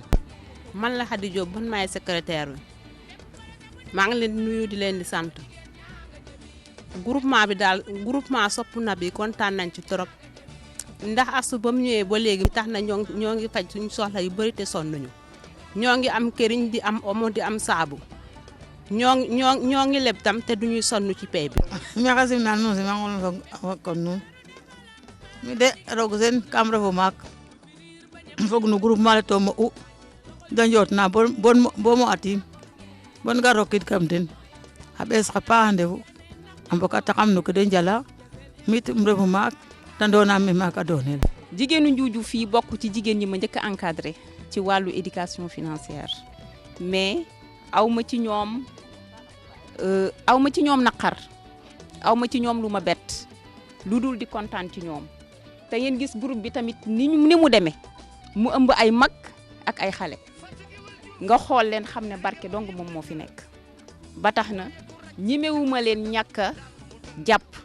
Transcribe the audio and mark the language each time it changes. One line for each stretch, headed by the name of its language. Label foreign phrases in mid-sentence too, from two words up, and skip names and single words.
Wolof: man la Khady Diop man maay secrétaire bi maa ngi leen di nuyu di leen di sant groupement bi daal groupement Sopp na bi kontaan nañ ci trop ndax asu ba mu ñëwee ba léegi tax na ñoo ngi faj suñu soxla yu bëri te sonn nañu ñoo ngi am këriñ di am omo di am saabu ñoo ngi leb tam te duñuy sonn ci pay bi.
Serer: maxey simna nuun simangol fog kon nuun mi de roog sen kam refo maak fog no groupement le to mo'u da njootna bo mo atim bon ga rokid kam den xa ɓees xa paax a ndefu a mbokataxam no ke de njala mit um refo maak da ndoonam me maak a doonel.
Wolof: jigéenu Njuujuuf fii bokk ci jigéen ñi ma njëkk a encadré ci wàllu
French: éducation financière
Wolof: mais awma ci ñoom naqar awma ci ñoom lu ma bett lu dul di kontaan ci ñoom te ngeen gis groupe bi tamit ni mu demee mu ëmb ay mag ak ay xale nga xool leen xam ne barke dong moom moo fi nekk ba tax na ñemewuma leen ñàkk a jàpp